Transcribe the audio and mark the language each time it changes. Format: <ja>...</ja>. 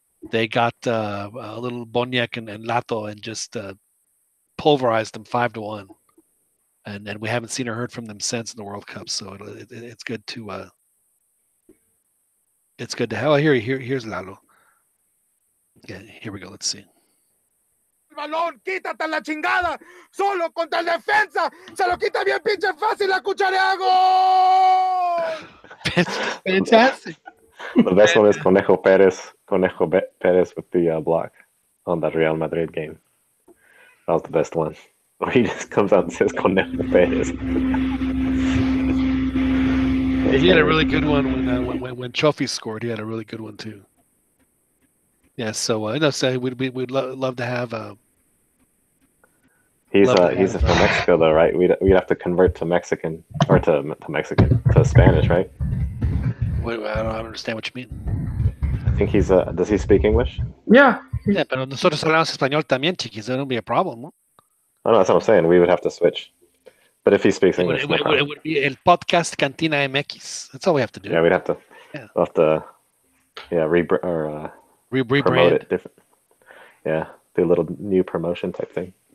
<en>They got a little Boniek and Lato and just pulverized them 5-1, and we haven't seen or heard from them since in the World Cup. So it's good to have. Oh, here's Lalo. Yeah, here we go. Let's see.</en> <es>Balón, quítate la chingada, solo contra el defensa, se lo quita bien pinche fácil, la cucharea, gol!</es> <en>Fantastic. The best one is Conejo Perez with the block on that Real Madrid game. That was the best one. Where he just comes out and says Conejo Perez. He had a really good one when Trophy scored. He had a really good one too. Yeah, so we'd love to have. He's from Mexico though, right? We'd have to convert to Mexican or to Spanish, right? Wait, I don't understand what you mean. I think he's does he speak English? Yeah.</en> <es>Yeah, pero nosotros hablamos español también, chiquis.</es> <en>There won't be a problem, no? Oh, no, that's what I'm saying. We would have to switch. But if he speaks English, it would be el podcast CantinaMX. That's all we have to do. Yeah, we'd have to. Yeah. We'll have to. Yeah, rebrand. Promote it different. Yeah, do a little new promotion type thing.</en>